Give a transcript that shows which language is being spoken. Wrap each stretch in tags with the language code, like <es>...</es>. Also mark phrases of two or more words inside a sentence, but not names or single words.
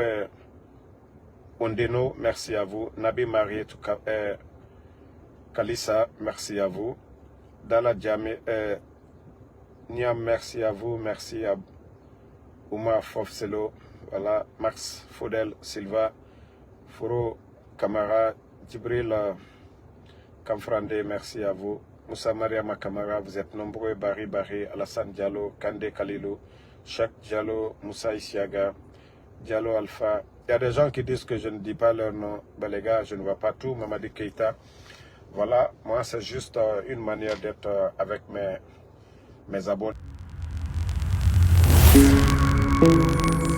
<fr>Ondeno merci à vous Nabi Marie Kalissa merci à vous Dala Djamé Niam merci à vous merci à Oumar Fofselo, voilà, Max Faudel Silva, Foro Kamara, Djibril Kamfrande, merci à vous. Moussa Maria Makamara, vous êtes nombreux. Bari Bari, Alassane Diallo, Kande Kalilou, Chak Diallo, Moussa Isiaga, Diallo Alpha. Il y a des gens qui disent que je ne dis pas leur nom. Ben les gars, je ne vois pas tout. Mamadi Keita. Voilà, moi c'est juste une manière d'être avec mes abonnés.</fr>